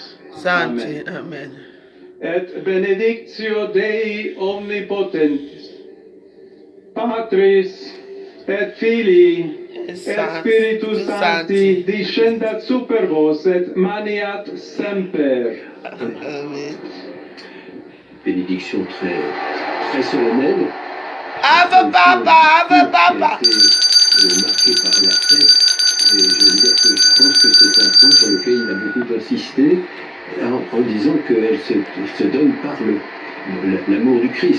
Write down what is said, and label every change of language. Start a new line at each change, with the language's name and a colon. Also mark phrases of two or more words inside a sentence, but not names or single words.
Latin: Sancti, amen. Et benedictio Dei omnipotentis, Patris et Filii et Spiritus Sancti descendat super vos et maniat semper. Amen.
French: Bénédiction très solennelle.
Latin: Ave Papa, Ave Papa.
French: Marqué par la fête. Et je veux dire que je pense que c'est un point sur lequel il a beaucoup insisté en disant qu'elle se donne par l'amour du Christ.